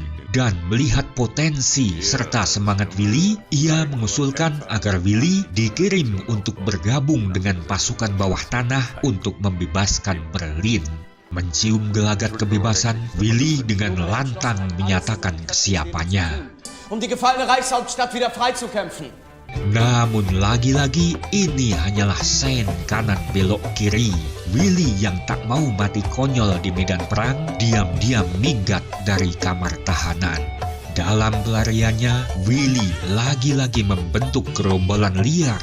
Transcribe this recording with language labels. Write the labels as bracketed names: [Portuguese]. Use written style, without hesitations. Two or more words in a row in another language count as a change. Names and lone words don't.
[Indonesian] Dan melihat potensi serta semangat Willy, ia mengusulkan agar Willy dikirim untuk bergabung dengan pasukan bawah tanah untuk membebaskan Berlin. Mencium gelagat kebebasan, Willy dengan lantang menyatakan kesiapannya. [German] Um die gefallene Reichshauptstadt wieder freizukämpfen. [Indonesian] Namun lagi-lagi ini hanyalah sen kanan belok kiri. Willy yang tak mau mati konyol di medan perang, diam-diam minggat dari kamar tahanan. Dalam pelariannya, Willy lagi-lagi membentuk gerombolan liar.